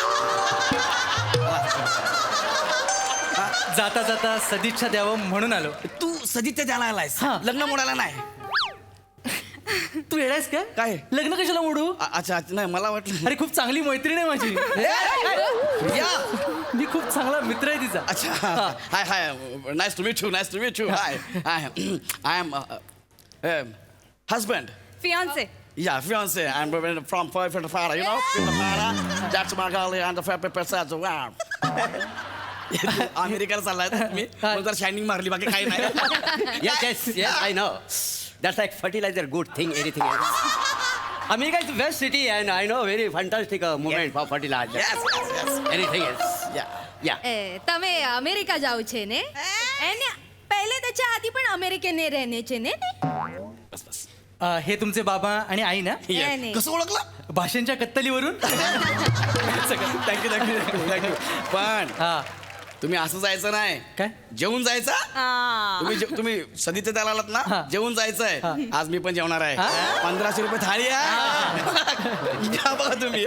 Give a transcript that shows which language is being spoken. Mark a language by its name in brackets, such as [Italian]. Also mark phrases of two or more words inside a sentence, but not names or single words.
[Marathi] जाता जाता सदिच्छा द्यावं म्हणून आलो. तू सदिच्छा द्यायला आलायस, लग्न मोडायला नाही. तू येडायस का? काय? लग्न कशाला मोडू? अच्छा अच्छा, नाही मला वाटलं. अरे खूप चांगली मैत्रीण आहे माझी. या, मी खूप चांगला मित्र आहे तिचा. अच्छा, हाय हाय, [English] nice to meet you, nice to meet you. hi, I am husband. फियांसे. Yeah, fiance. I'm from Florida, you know, from Florida. That's my girl and the fair person. Wow. [Marathi] अमेरिकेला चाललाय मी जर शायनिंग मारली बाकी काही नाही. [English] Yes, I know. That's like fertilizer, good thing, anything else. America is the best city and I know very fantastic moment for fertilizer. Yes. Anything else? Yeah. [Gujarati] તમે અમેરિકા જાવ છે ને એને પહેલે [Marathi] त्याच्या आधी पण अमेरिकेने [Gujarati] રહેને ને [Marathi] हे तुमचे बाबा आणि आई ना नाही. कसं ओळखलं? भाषांच्या कत्तलीवरून थँक्यू. पण हा तुम्ही असं जायचं नाही. काय? जेवून जायचं. तुम्ही सदीचे त्याला आलात हा. ना, जेवून जायचंय. आज मी पण जेवणार आहे. 1500 रुपये थाळी आहे. घ्या बघा तुम्ही.